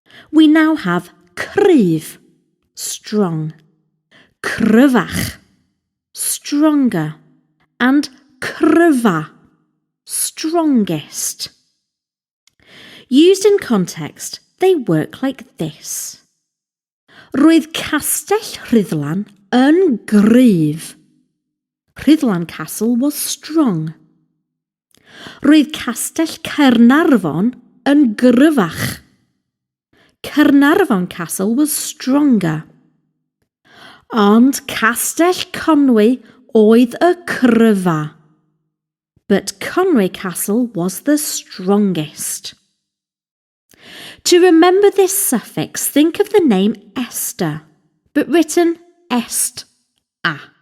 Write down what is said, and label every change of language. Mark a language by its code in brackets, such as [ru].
[en] We now have cryf, strong, cryfach, stronger, and cryfa, strongest. Used in context, they work like this. [cy] Roedd Castell Rhuddlan yn gryf. [en] Rhuddlan Castle was strong. [cy] Roedd Castell Caernarfon yn gryfach. [en] Caernarfon Castle was stronger. [cy] Ond Castell Conwy oedd y cryfa. [en] But Conwy Castle was the strongest. To remember this suffix, think of the name Esther, but written est-a.